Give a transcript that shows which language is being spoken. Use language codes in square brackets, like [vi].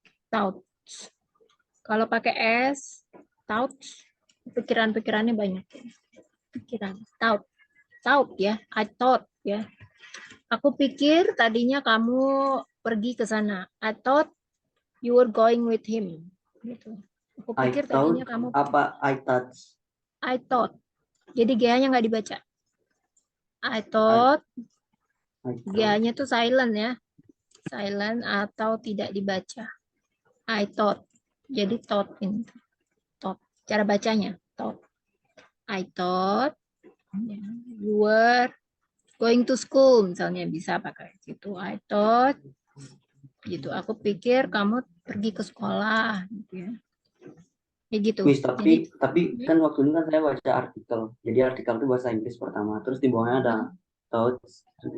[id] Touts. Kalau pakai S, touts, pikiran-pikirannya banyak. Pikiran, tout ya, [en] I thought [id] ya. Aku pikir tadinya kamu pergi ke sana. [en] I thought you were going with him. [id] Gitu. Aku [en] I [id] pikir [en] thought [id] tadinya kamu. [en] apa I touch? I thought. [id] Jadi G-nya nggak dibaca. I [en] I thought thought. [id] G-nya tuh silent ya. Silent atau tidak dibaca. [en] I thought. [id] Jadi [en] thought ini. Thought. [id] Cara bacanya. [en] Thought. I thought you were going to school. [id] Misalnya bisa pakai gitu. [en] I thought [id] gitu. Aku pikir kamu pergi ke sekolah. Gitu ya. Kayak gitu. [en] Miss, [id] Jadi tapi kan waktu ini kan saya baca artikel. Jadi artikel itu bahasa Inggris pertama, terus di bawahnya ada thoughts.